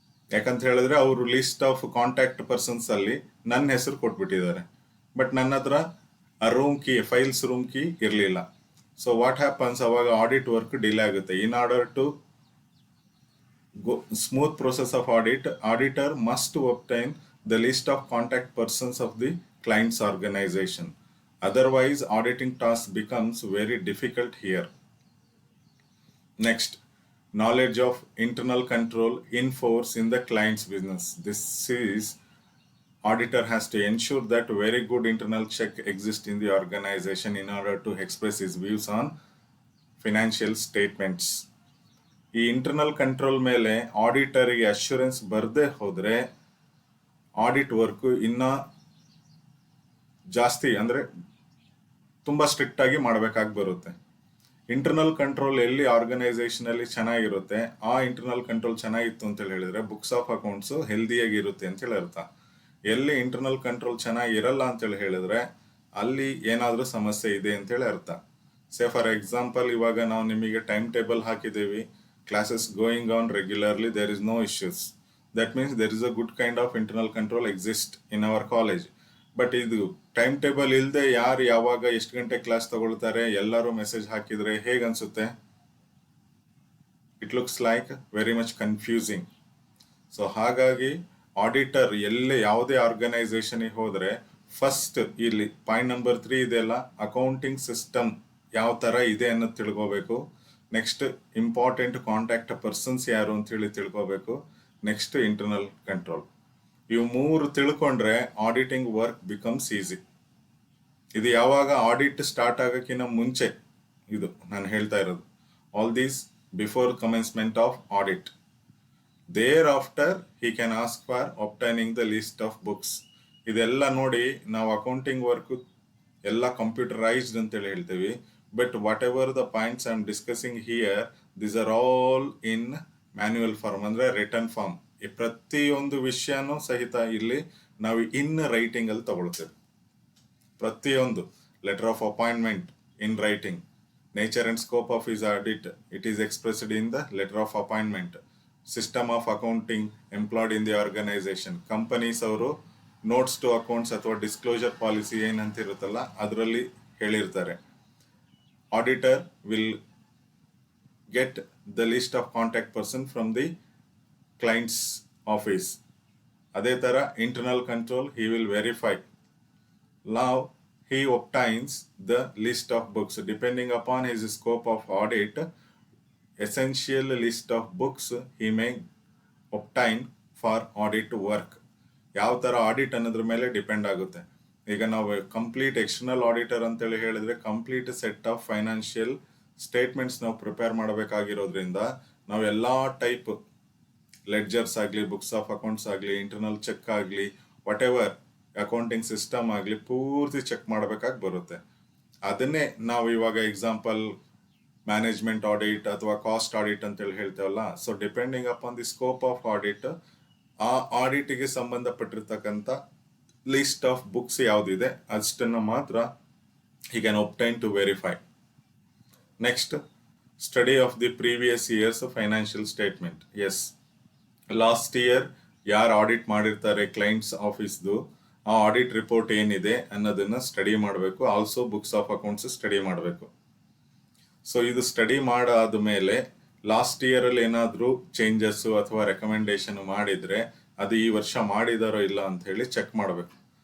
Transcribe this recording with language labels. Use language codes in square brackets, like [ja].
[kn] ಯಾಕಂತ ಹೇಳಿದ್ರೆ ಅವರು ಲಿಸ್ಟ್ ಆಫ್ ಕಾಂಟ್ಯಾಕ್ಟ್ ಪರ್ಸನ್ಸ್ ಅಲ್ಲಿ ನನ್ನ ಹೆಸರು ಕೊಟ್ಬಿಟ್ಟಿದ್ದಾರೆ, ಬಟ್ ನನ್ನ ಹತ್ರ ಆ room key, files room key ಇರಲಿಲ್ಲ. [en] so what happens, [kn] ಅವಾಗ ಆಡಿಟ್ ವರ್ಕ್ ಡಿಲೇ ಆಗುತ್ತೆ. [en] In order to smooth process of audit, auditor must to obtain the list of contact persons of the client's organization. Otherwise, auditing task becomes very difficult here. Next, knowledge of internal control in force in the client's business. This is, auditor has to ensure that very good internal check exists in the organization in order to express his views on financial statements. [kn] ಈ internal control ಮೇಲೆ ಆಡಿಟರಿಗೆ assurance ಬರದೇ ಹೋದರೆ audit work ಇನ್ನ ಜಾಸ್ತಿ ಅಂದರೆ ತುಂಬ strict ಆಗಿ ಮಾಡಬೇಕಾಗಿ ಬರುತ್ತೆ. ಇಂಟರ್ನಲ್ ಕಂಟ್ರೋಲ್ ಎಲ್ಲಿ ಆರ್ಗನೈಸೇಷನ್ ಅಲ್ಲಿ ಚೆನ್ನಾಗಿರುತ್ತೆ, ಆ ಇಂಟರ್ನಲ್ ಕಂಟ್ರೋಲ್ ಚೆನ್ನಾಗಿತ್ತು ಅಂತ ಹೇಳಿದ್ರೆ ಬುಕ್ಸ್ ಆಫ್ ಅಕೌಂಟ್ಸ್ ಹೆಲ್ದಿಯಾಗಿ ಇರುತ್ತೆ ಅಂತ ಹೇಳಿ ಅರ್ಥ. ಎಲ್ಲಿ ಇಂಟರ್ನಲ್ ಕಂಟ್ರೋಲ್ ಚೆನ್ನಾಗಿರಲ್ಲ ಅಂತೇಳಿ ಹೇಳಿದ್ರೆ ಅಲ್ಲಿ ಏನಾದರೂ ಸಮಸ್ಯೆ ಇದೆ ಅಂತೇಳಿ ಅರ್ಥ. [en] say for example, [kn] ಇವಾಗ ನಾವು ನಿಮಗೆ ಟೈಮ್ ಟೇಬಲ್ ಹಾಕಿದ್ದೀವಿ, [en] classes going on regularly, there is no issues. That means there is a good kind of internal control exist in our college. [kn] But ಇದು ಟೈಮ್ ಟೇಬಲ್ ಇಲ್ಲದೆ ಯಾರು ಯಾವಾಗ ಎಷ್ಟು ಗಂಟೆ ಕ್ಲಾಸ್ ತಗೊಳ್ತಾರೆ ಎಲ್ಲರೂ ಮೆಸೇಜ್ ಹಾಕಿದ್ರೆ ಹೇಗನ್ಸುತ್ತೆ? [en] It looks like very much confusing. [kn] So ಹಾಗಾಗಿ ಆಡಿಟರ್ ಎಲ್ಲೇ ಯಾವುದೇ ಆರ್ಗನೈಸೇಷನ್ಗೆ ಹೋದರೆ ಫಸ್ಟ್ ಇಲ್ಲಿ ಪಾಯಿಂಟ್ ನಂಬರ್ 3 ಇದೆಯಲ್ಲ, ಅಕೌಂಟಿಂಗ್ ಸಿಸ್ಟಮ್ ಯಾವ ಥರ ಇದೆ ಅನ್ನೋದು ತಿಳ್ಕೋಬೇಕು. ನೆಕ್ಸ್ಟ್ ಇಂಪಾರ್ಟೆಂಟ್ ಕಾಂಟ್ಯಾಕ್ಟ್ ಪರ್ಸನ್ಸ್ ಯಾರು ಅಂತ ಹೇಳಿ ತಿಳ್ಕೋಬೇಕು. [en] Next internal control. [kn] ಇವು 3 ತಿಳ್ಕೊಂಡ್ರೆ [en] Auditing work becomes easy. [kn] ಇದು ಯಾವಾಗ ಆಡಿಟ್ ಸ್ಟಾರ್ಟ್ ಆಗೋಕ್ಕಿಂತ ಮುಂಚೆ ಇದು ನಾನು ಹೇಳ್ತಾ ಇರೋದು. [en] All these before commencement of audit. Thereafter he can ask for obtaining the list of books. [kn] ಇದೆಲ್ಲ ನೋಡಿ ನಾವು ಅಕೌಂಟಿಂಗ್ ವರ್ಕ್ ಎಲ್ಲ ಕಂಪ್ಯೂಟರೈಸ್ಡ್ ಅಂತೇಳಿ ಹೇಳ್ತೀವಿ. [en] But whatever the points I am discussing here, these are all in manual form, ಅಂದರೆ return form. [kn] ಈ ಪ್ರತಿಯೊಂದು ವಿಷಯನೂ ಸಹಿತ ಇಲ್ಲಿ ನಾವು ಇನ್ ರೈಟಿಂಗ್ ಅಲ್ಲಿ ತಗೊಳ್ತೇವೆ. [en] ಪ್ರತಿಯೊಂದು letter of appointment in writing, nature and scope of his audit, it is expressed in the letter of appointment. System of accounting employed in the organisation. [kn] Companies ಅವರು notes to accounts ಅಥವಾ disclosure policy ಏನಂತ ಇರುತ್ತಲ್ಲ ಅದರಲ್ಲಿ ಹೇಳಿರ್ತಾರೆ. [en] Auditor will get the list of contact person from the client's office. [kn] ಅದೇ ಥರ [en] internal control, he will verify. Now he obtains the list of books. Depending upon his scope of audit, essential list of books he may obtain for audit work. [kn] ಯಾವ ಥರ audit ಅನ್ನೋದ್ರ ಮೇಲೆ depend ಆಗುತ್ತೆ. ಈಗ ನಾವು complete external auditor ಅಂತೇಳಿ ಹೇಳಿದ್ರೆ complete set of financial statements ನಾವು ಪ್ರಿಪೇರ್ ಮಾಡಬೇಕಾಗಿರೋದ್ರಿಂದ ನಾವು ಎಲ್ಲ ಟೈಪ್ ಲೆಡ್ಜರ್ಸ್ ಆಗಲಿ, ಬುಕ್ಸ್ ಆಫ್ ಅಕೌಂಟ್ಸ್ ಆಗಲಿ, ಇಂಟರ್ನಲ್ ಚೆಕ್ ಆಗಲಿ, ವಾಟ್ ಎವರ್ ಅಕೌಂಟಿಂಗ್ ಸಿಸ್ಟಮ್ ಆಗಲಿ ಪೂರ್ತಿ ಚೆಕ್ ಮಾಡಬೇಕಾಗಿ ಬರುತ್ತೆ. ಅದನ್ನೇ ನಾವು ಇವಾಗ ಎಕ್ಸಾಂಪಲ್ ಮ್ಯಾನೇಜ್ಮೆಂಟ್ ಆಡಿಟ್ ಅಥವಾ ಕಾಸ್ಟ್ ಆಡಿಟ್ ಅಂತೇಳಿ ಹೇಳ್ತೇವಲ್ಲ. [en] so depending upon the scope of audit, [kn] ಆ ಆಡಿಟ್ಗೆ ಸಂಬಂಧಪಟ್ಟಿರ್ತಕ್ಕಂಥ ಲಿಸ್ಟ್ ಆಫ್ ಬುಕ್ಸ್ ಯಾವುದಿದೆ ಅಷ್ಟನ್ನು ಮಾತ್ರ [en] he can obtain to verify. Next, study of the previous year's financial statement. Yes, last year [kn] ಯಾರು audit ಮಾಡಿರ್ತಾರೆ clients ಆಫೀಸ್ದು, ಆ ಆಡಿಟ್ ರಿಪೋರ್ಟ್ ಏನಿದೆ ಅನ್ನೋದನ್ನ ಸ್ಟಡಿ ಮಾಡಬೇಕು. Also books of accounts study ಮಾಡಬೇಕು. ಸೊ ಇದು ಸ್ಟಡಿ ಮಾಡಾದ ಮೇಲೆ ಲಾಸ್ಟ್ ಇಯರಲ್ಲಿ ಏನಾದರೂ ಚೇಂಜಸ್ಸು ಅಥವಾ ರೆಕಮೆಂಡೇಶನ್ ಮಾಡಿದರೆ ಅದು ಈ ವರ್ಷ ಮಾಡಿದಾರೋ ಇಲ್ಲ ಅಂತ ಹೇಳಿ ಚೆಕ್ ಮಾಡಬೇಕು.